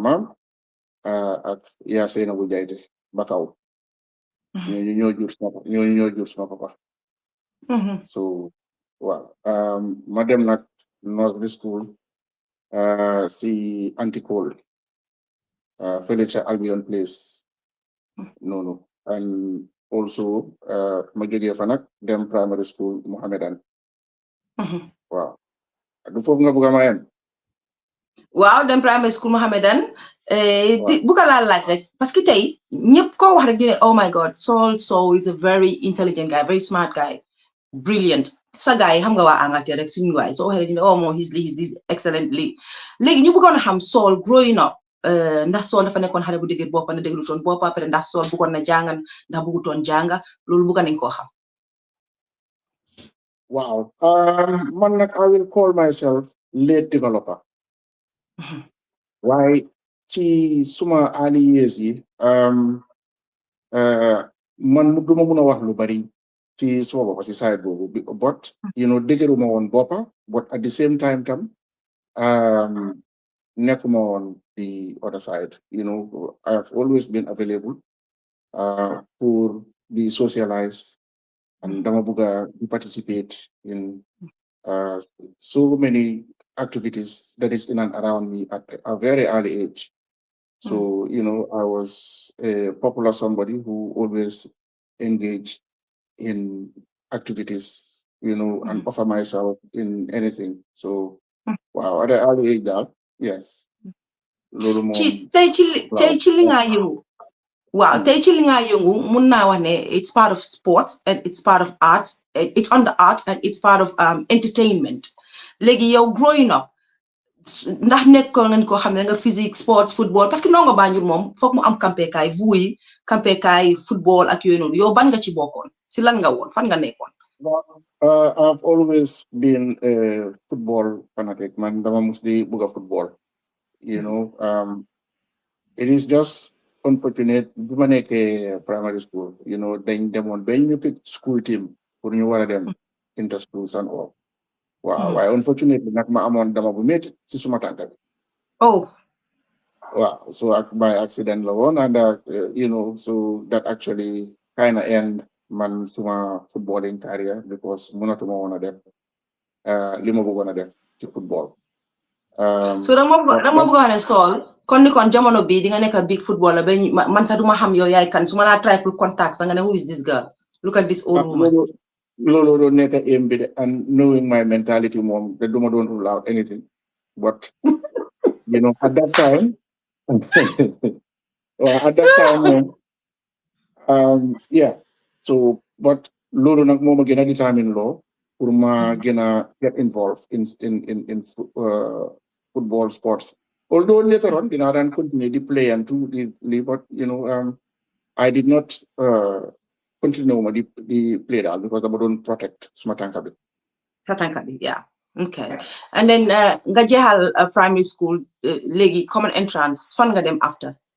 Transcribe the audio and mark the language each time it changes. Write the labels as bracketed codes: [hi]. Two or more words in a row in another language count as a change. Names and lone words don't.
[wo] maam ak yaa Seynabu Jayte Bakaw ñoo jur suma papa so waaw ma dem nag [en] nursery school [wo] si Anticole fële ca Albion Place noonu [en] and also [wo] ma jógee fa nag dem [en] primary school [wo] Mohammedan waaw du foofu nga bëgg a ma yem waaw dem [en] primary school [wo] Mohammedan bëgg laa laaj rek [fr] parce que [wo] tey ñëpp koo wax rek ñu ne [en] oh my god Saul Sowe is a very intelligent guy very smart guy brilliant [wo] sa guy yi xam nga waa Angleterre rek suñu waay soo waxee rek ñu ne oh moom [en] he's excellently [wo] léegi ñu bëggoon a xam Saul [en] growing up [wo] ndax Saul dafa nekkoon xale bu dëgër boppa na déglutoon boppa après ndax Saul bëggoon na jàngan ndax bëggutoon jànga loolu bëgg nañ koo xam waaw man nag [en] I will call myself late developer [wo] waaye ci suma [en] early years [wo] yi man duma mun a wax lu bari ci suma boppa ci side boobu but dëgëruma woon boppa but [en] at the same time [wo] tam [en] nekkuma on the other side I have always been available pour be socialized and [wo] dama bëgga [en] participate in so many activities that is in and around me at a very early age so I was a popular somebody who always engaged in activities and offer myself in anything so wow at an early age that yes [wo] loolu moom tey ci li nga yëngu waaw tey ci li nga yëngu mun naa wax ne [en] it's part of sports and it's part of arts it's on the arts and it's part of entertainment [wo] léegi yow [en] growing up [wo] ndax nekkoon ngeen ko xam ne nga physique [en] sports football [fr] parce que [wo] ndongo Banjul moom foog mu am campekaay vuuy campekaay football ak yooyu noonu yow ban nga ci bokkoon si lan nga woon fan nga nekkoon [en] I've always been a football fanatic man [wo] dama mus di bëgg football [en] it is just unfortunate [wo] bi ma nekkee [en] primary school [wo] dañ demoon ba ñu [en] pick school team [wo] pour ñu war a dem [en] inter schools and all [wo] waaw waaye unfortunately nag ma amoon dama bu métti ci suma tànk bi waaw [en] so by accident [wo] la woon [en] and so that actually kind of end man [wo] suma [en] footballing career because [wo] mënatuma woon a def li ma bëggoon a def ci football. So dama bëgg a ne Saul kon ni kon jamono bi di nga nekk [en] big footballer [wo] ba man sax duma xam yow yaay kan su ma laa try pour contact sax nga ne [en] who is this girl, look at this old woman. [wo] loolu doon nekk aim bi de, [en] and knowing my mentality [wo] moom te duma doon [en] rule out anything but at that time at that time yeah, so but [wo] loolu nag moo ma gën a [en] determine loo [wo] pour ma gën a [en] get involved in football sports. Although later on, I didn't continue to play and to but I did not continue the play that because I don't protect Smatankabi. Satankabi, yeah. Okay. And then [wo] nga jeexal [en] primary school léegi common entrance [wo] fan nga dem [en] after?